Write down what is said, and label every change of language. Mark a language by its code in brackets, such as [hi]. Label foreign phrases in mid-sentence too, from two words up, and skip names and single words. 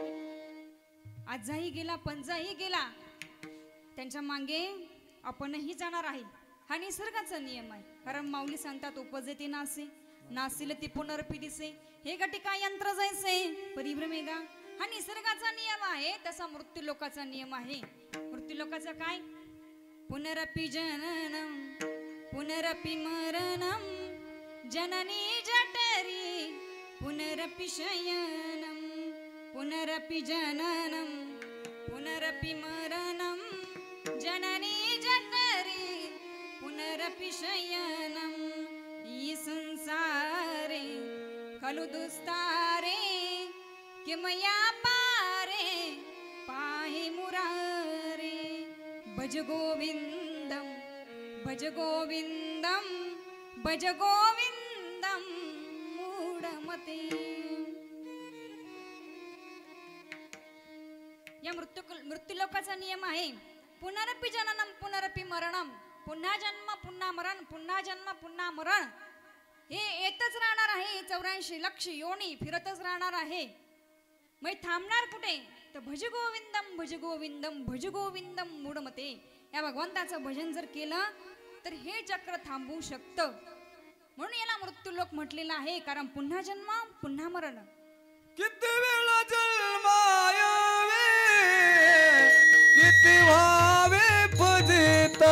[mr] आजही गेला पंजाही गेला, त्यांच्या मागे आपणही जाणार आहे. हा निसर्गाचा नियम आहे. कारण माऊली सांगतात उपजे ते नासे, नासिल ती पुनरपी दिसे, हे घटिका यंत्र जैसे परिभ्रमेगा. हा निसर्गाचा नियम आहे. तसा मृत्यू लोकाचा नियम आहे. मृत्यू लोकाचा काय? [sa] पुनरपी जननम पुनरपि मरणम जननी जठरी पुनरपि शयनम. पुनरपि जननम पुनरपि मरणम जननी जठरी पुनरपि शयनम. ई संसारे खलु दुस्तारे किमया पारे पाहि मुरारे. भज गोविंदम भज गोविंदम भज गोविंदम मूढमते. [mr] या मृत्यूलोकाचा नियम आहे. [sa] पुनरपि जननम पुनरपि मरणम. [mr] पुन्हा जन्म पुन्हा मरण, पुन्हा जन्म पुन्हा मरण हे येतच राहणार आहे. 84 लक्ष योनी फिरतच राहणार आहे. मग थांबणार कुठे? [sa] तर भज गोविंदम भज गोविंदम भज गोविंदम मूढमते. [mr] या भगवंताचं भजन जर केलं तर हे चक्र थांबू शकतं. म्हणून याला मृत्यूलोक म्हटलेला आहे. कारण पुन्हा जन्म पुन्हा मरण. किती वेळा जन्मायावे किती व्हावे पूजिता.